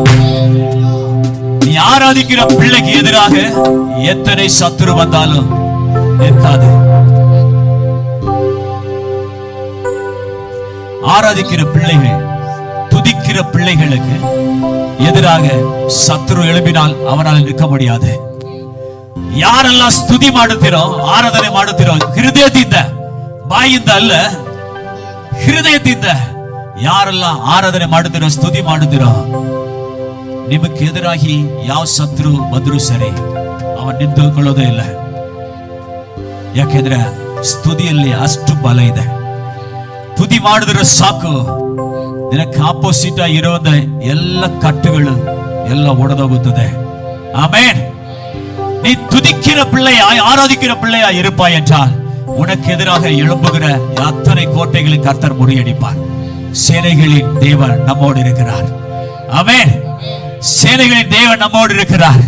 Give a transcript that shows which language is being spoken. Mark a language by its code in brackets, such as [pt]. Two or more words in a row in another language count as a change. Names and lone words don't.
[ta] நீ ஆராதிக்கிற பிள்ளைக்கு எதிராக எத்தனை சத்துரு வந்தாலும் நிற்காது. ஆராதிக்கிற பிள்ளைகள், துதிக்கிற பிள்ளைகளுக்கு எதிராக சத்துரு எழுப்பினால் அவனால் நிற்க முடியாது. [kn] ಯಾರೆಲ್ಲ ಸ್ತುತಿ ಮಾಡುತ್ತೀರೋ, ಆರಾಧನೆ ಮಾಡುತ್ತೀರೋ, ಹೃದಯದಿಂದ, ಬಾಯಿಂದ ಅಲ್ಲ, ಹೃದಯದಿಂದ ಯಾರೆಲ್ಲ ಆರಾಧನೆ ಮಾಡುತ್ತೀರೋ, ಸ್ತುತಿ ಮಾಡುತ್ತೀರೋ, ನಿಮಗೆ ಎದುರಾಗಿ ಯಾವ ಶತ್ರು ಬಂದರೂ ಸರಿ ಅವನು ನಿಂತುಕೊಳ್ಳೋದೇ ಇಲ್ಲ. ಯಾಕೆಂದ್ರೆ ಸ್ತುತಿಯಲ್ಲಿ ಅಷ್ಟು ಬಲ ಇದೆ. ತುದಿ ಮಾಡಿದ್ರೆ ಸಾಕು, ನಿನಕ್ಕೆ ಆಪೋಸಿಟ್ ಇರೋದ ಎಲ್ಲ ಕಟ್ಟುಗಳು ಎಲ್ಲ ಒಡೆದೋಗುತ್ತದೆ. [ta] ஆமென். நீ துதிக்கிற பிள்ளையாய், ஆராதிக்கிற பிள்ளையாய் இருப்பாய் என்றால் உனக்கு எதிராக எழும்புகிற அத்தனை கோட்டைகளை கர்த்தர் முறியடிப்பார். சேனைகளின் தேவன் நம்மோடு இருக்கிறார். ஆமென். சேனைகளின் தேவன் நம்மோடு இருக்கிறார்.